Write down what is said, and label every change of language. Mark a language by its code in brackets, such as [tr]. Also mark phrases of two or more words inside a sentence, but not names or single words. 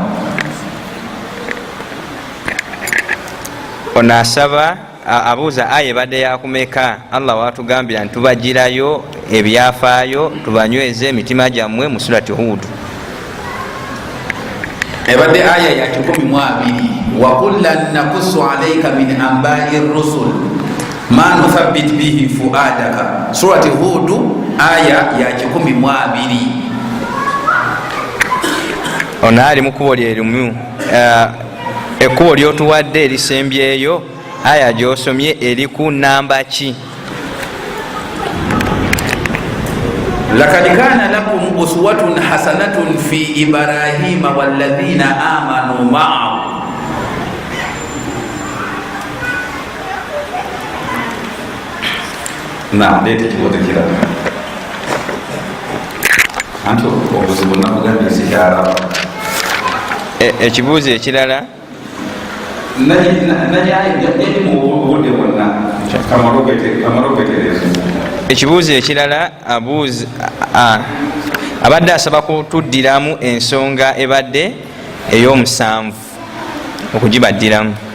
[lg] Ono asaba abuuza aya ebadde yakumeka, Allah watugambira ntubagirayo ebyafaayo tubanyweze emitima gyammwe mu surati Hud. Ebadde aya ya 12, [ar] وكلا نقص عليك من أنباء الرسل ما نثبت به فؤادك, [lg] surati Hud aya ya 12. Ono ali mu kkubo lyerimu, ekkubo lyotuwadde erisembyeyo, aya gyosomye eri ku namba ki? [ar] لقد كان لكم أسوة حسنة في إبراهيم والذين آمنوا معه. [lg] Lete kibote kirala anti obuzibu nakugambye sikyala. Ekibuuzo ekirala ekibuuzo ekirala abuuza abadde asaba kutuddiramu ensonga ebadde ey'omusanvu, okugibaddiramu.